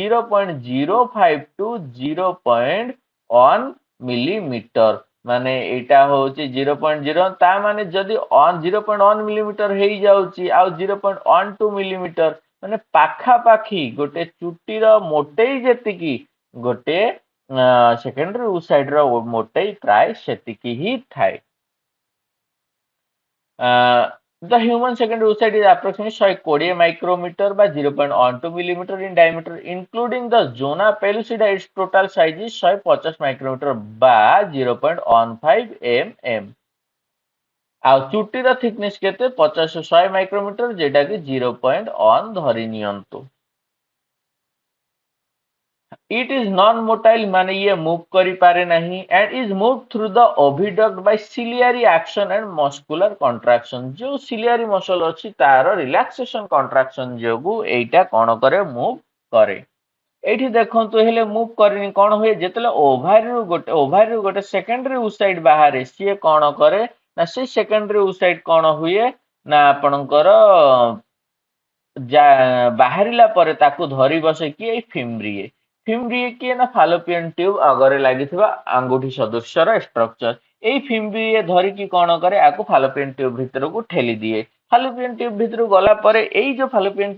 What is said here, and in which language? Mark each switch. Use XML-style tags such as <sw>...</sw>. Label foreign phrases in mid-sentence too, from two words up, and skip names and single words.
<or>0.05 ଟୁ 0.1 ମିଲିମିଟର ମାନେ ଏଇଟା ହଉଛି 0.0 ତା ମାନେ ଯଦି 0.1 ମିଲିମିଟର ହେଇଯାଉଛି ଆଉ 0.12 ମିଲିମିଟର ମାନେ ପାଖାପାଖି ଗୋଟେ ଚୁଟିର ମୋଟେଇ ଯେତିକି ଗୋଟେ</or> <en>secondary oocyte</en> <or>ର ମୋଟେଇ ପ୍ରାୟ ସେତିକି ହିଁ ଥାଏ</or> <en>the human secondary oocyte is approximately 120 micrometer by 0.12 millimeter in diameter, including the zona pellucida. Its total size is 150 micrometer by 0.15 mm.</en> <or>ଆଉ ଚୁଟିର thickness କେତେ 50 ରୁ 100 ମାଇକ୍ରୋମିଟର ଯେଟା କି 0.1 ଧରି ନିଅନ୍ତୁ</or> <en>It is non-motile</en> <or>ମାନେ ଇଏ move କରିପାରେ ନାହିଁ</or> <en>and is moved through the oviduct by ciliary action and muscular contraction</en> <or>ଯୋଉ</or> <en>ciliary muscle</en> <or>ଅଛି ତାର</or> <en>relaxation contraction</en> <or>ଯୋଗୁ ଏଇଟା କଣ କରେ move କରେ ଏଇଠି ଦେଖନ୍ତୁ ହେଲେ move କରିନି କଣ ହୁଏ ଯେତେବେଳେ ଓଭାରିରୁ ଗୋଟେ</or> <en>secondary oocyte</en> <or>ବାହାରେ ସିଏ କଣ କରେ ନା ସେ</or> <en>secondary oocyte</en> <or>କଣ ହୁଏ ନା ଆପଣଙ୍କର ବାହାରିଲା ପରେ ତାକୁ ଧରି ବସେ କିଏ ଏଇ ଫିମ୍ବ୍ରିଏ ଫିମ୍ବ୍ରିଏ କିଏ ନା</or> <en>fallopian tube</en> <or>ଅଗରେ ଲାଗିଥିବା ଆଙ୍ଗୁଠି ସଦୃଶ୍ୟର ଷ୍ଟ୍ରକ୍ଚର ଏଇ ଫିମ୍ବ୍ରିଏ ଧରିକି କଣ କରେ ଆକୁ</or> <en>fallopian tube</en> <or>ଭିତରକୁ ଠେଲି ଦିଏ</or> <en>fallopian tube</en> <or>ଭିତରକୁ ଗଲା ପରେ ଏଇ ଯୋଉ ଫାଲୋପିଆନ</or>